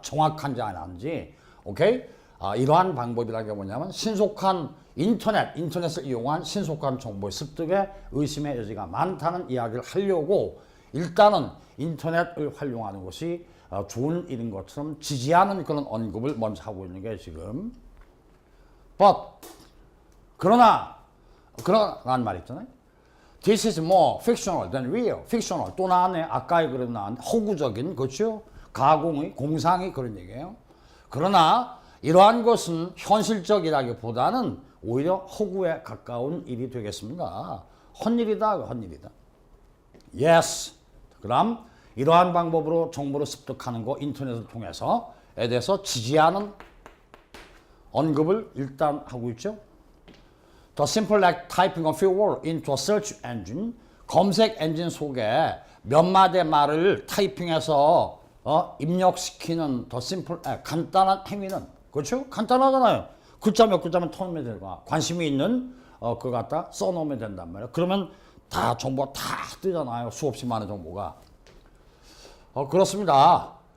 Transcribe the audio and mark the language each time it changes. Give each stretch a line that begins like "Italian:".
Korean: 정확한지 안 한지. 오케이? 이러한 방법이라는 게 뭐냐면 신속한 인터넷을 이용한 신속한 정보의 습득에 의심의 여지가 많다는 이야기를 하려고 일단은 인터넷을 활용하는 것이 좋은 일인 것처럼 지지하는 그런 언급을 먼저 하고 있는 게 지금 그러나라는 말 있잖아요.
English: This is more fictional than real.
Korean: fictional 또 나왔네. 아까의 글에 나온 허구적인 그렇죠? 가공의 공상의 그런 얘기예요. 그러나 이러한 것은 현실적이라기보다는 오히려 허구에 가까운 일이 되겠습니다. 헛일이다. Yes. 그럼 이러한 방법으로 정보를 습득하는 거 인터넷을 통해서에 대해서 지지하는 언급을 일단 하고 있죠.
English: The simple like typing a few words into a search engine.
Korean: 검색 엔진 속에 몇 마디의 말을 타이핑해서 입력시키는
English: the simple
Korean: 간단한 행위는 그렇죠? 간단하잖아요. 글자 몇 글자만 터놓으면 되고 관심이 있는 그거 갖다 써놓으면 된단 말이에요. 그러면 다 정보가 다 뜨잖아요. 수없이 많은 정보가. 그렇습니다.